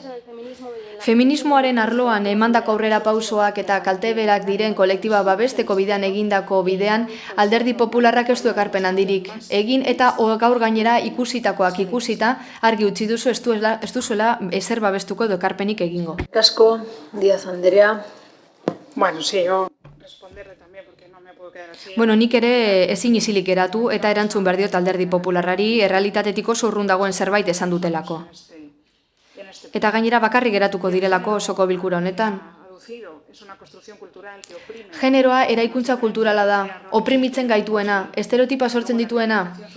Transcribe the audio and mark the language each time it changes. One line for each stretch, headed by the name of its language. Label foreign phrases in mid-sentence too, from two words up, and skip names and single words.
Basque: Feminismoaren arloan emandako aurrera pausoak eta kalteberak diren kolektiba babesteko bidean egindako bidean, alderdi popularrak ez du ekarpen handirik egin eta gaur gainera ikusitakoak ikusita argi utzi duzu ez duzuela ezer babestuko edo ekarpenik egingo. Kasko, Díaz Andrea.
Spanish: Bueno, sí, yo responderle también porque no me puedo quedar así.
Basque: Bueno, nik ere ezin isilik geratu eta erantzun behar diot alderdi popularrari errealitatetiko zurrun dagoen zerbait esan dutelako. Eta gainera bakarrik geratuko direlako osoko bilkura honetan. Generoa eraikuntza kulturala da, oprimitzen gaituena, estereotipa sortzen dituena.